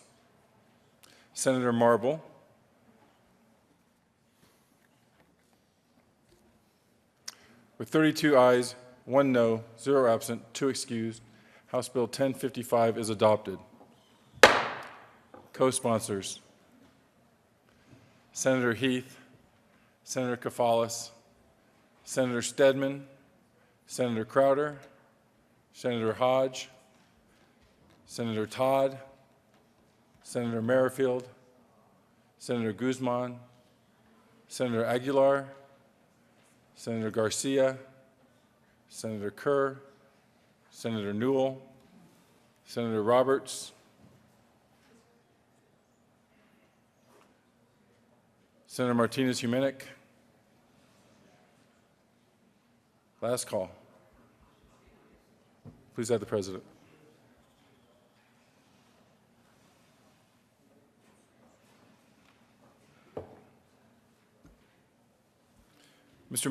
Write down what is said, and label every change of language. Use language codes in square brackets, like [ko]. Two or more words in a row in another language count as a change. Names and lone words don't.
[en] Senator Marble. With 32 ayes, 1 no, 0 absent, 2 excused, House Bill 1055 is adopted. Co-sponsors. Senator Heath, Senator Kafalis, Senator Stedman, Senator Crowder, Senator Hodge, Senator Todd, Senator Merrifield, Senator Guzman, Senator Aguilar, Senator Garcia, Senator Kerr, Senator Newell, Senator Roberts, Senator Martinez-Humenick. Last call. Please add the President. Mr.